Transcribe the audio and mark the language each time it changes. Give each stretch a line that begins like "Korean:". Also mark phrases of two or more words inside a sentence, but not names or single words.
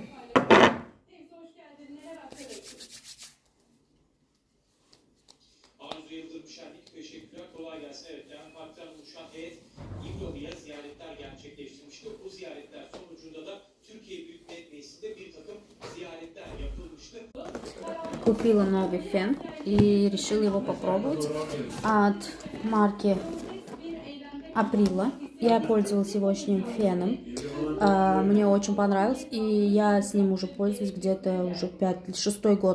Turkish: Teyze hoş geldin. Neler aktarıyorsun? Arzu Yıldırım Şenlik, teşekkürler. Kolay gelsin. Evet, yani parktan oluşan heyet İbro'ya ziyaretler gerçekleştirmişti. Bu ziyaretler sonucunda da Türkiye Büyük Millet Meclisi'nde bir takım ziyaretler yapılmıştı.
Russian: Купила новый фен и решила его попробовать от марки Aprila. Я пользовалась сегодняшним феном. Мне очень понравилось, и я с ним уже пользуюсь где-то уже 6-й год.